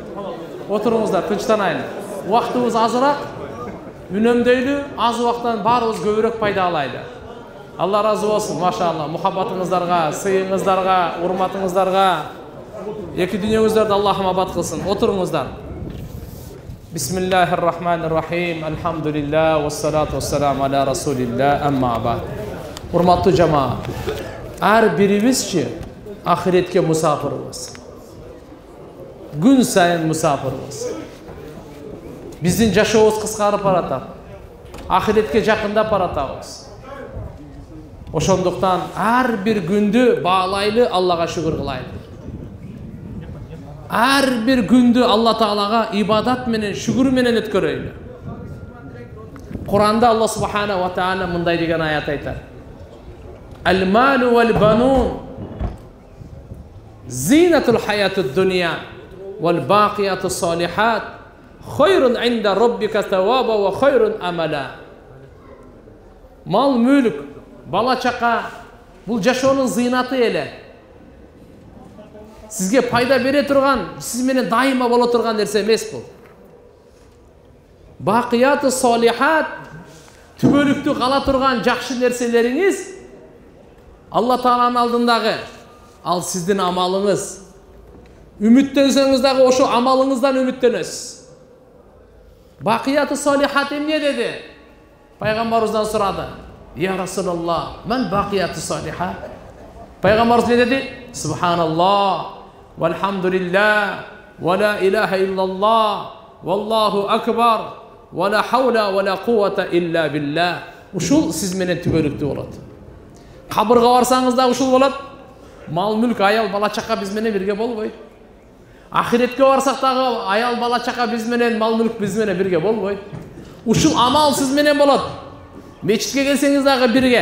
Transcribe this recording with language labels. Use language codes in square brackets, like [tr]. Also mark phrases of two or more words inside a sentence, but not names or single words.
[ky] Убактыбыз азыраак, үнөмдөйлү, аз убактан баарыбыз көбүрөөк пайда алайлы. Алла разы болсын, машалла, мухаббатыңыздарга, сыйыңыздарга, урматыңыздарга, эки дүйнөңүздөрдү Аллах махаббат кылсын. Отуруңуздар. [ar] بسم الله الرحمن الرحيم. الحمد لله والصلاة والسلام على رسول الله أما بعد. [ky] Урматтуу жамаат, ар бирибизчи ахиретке мусафирбиз. Күн сайын мусафирбиз. Биздин жашообуз кыскарып баратат. Ахиретке жакындап баратабыз. Ошондуктан ар бир күндү баалайлы, Аллага шүгүр кылайлы. Ар бир күндү Алла Таалага ибадат менен, шүгүр менен өткөрөйлү. Куранда Алла [ar] سبحانه وتعالى [ky] мындай деген аят айтат. [ar] المال والبنون زينة الحياة الدنيا والباقيات الصالحات خير عند ربك ثوابا وخير أملا. [ky] Мал, мүлк, бала чака бул жашоонун зыйнаты эле. Сизге пайда бере турган, сиз менен дайыма боло турган нерсе эмес бул. [ar] الباقيات الصالحات, [ky] түбөлүктү кала турган жакшы нерселериңиз Алла Тааланын алдындагы, ал сиздин амалыңыз. Үмүттөнсөңүз дагы ошо амалыңыздан үмүттөнөсүз. [ar] الباقيات الصالحات [ky] эмне деди? Пайгамбарыбыздан сурады. [ar] يا رسول الله من الباقيات الصالحات? [ky] Пайгамбарыбыз не деди? [ar] سبحان الله والحمد لله ولا إله إلا الله والله أكبر ولا حول ولا قوة إلا بالله. [ky] Ушул сиз менен түбөлүктүү болот. Кабырга барсаңыз да ушул болот. Мал, мүлк, аял, бала чака биз менен бирге болбойт. Ахиретке барсак дагы аял, бала чака биз менен, мал, мүлк биз менен бирге болбойт. Ушул амал сиз менен болот. Мечитке келсеңиз дагы бирге.